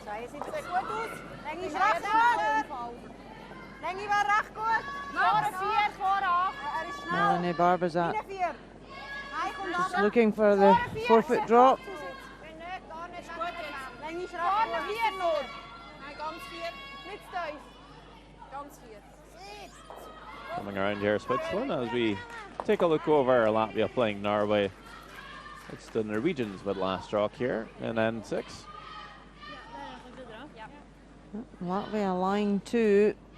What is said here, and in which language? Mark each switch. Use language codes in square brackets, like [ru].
[de] Sieht gut aus. Länge ist recht gut. Länge war recht gut. Vorne 4, vorne 8. Er ist schnell. Melanie Barbazat Nein, kommt [en] just looking for the 4-foot drop. [de] Länge ist recht vorne 4 nur. Nein, ganz 4. Nicht tief. Ganz 4. [en] Coming around here, Switzerland, as we take a look over Latvia playing Norway. It's the Norwegians with last rock here in end 6. Latvia line 2.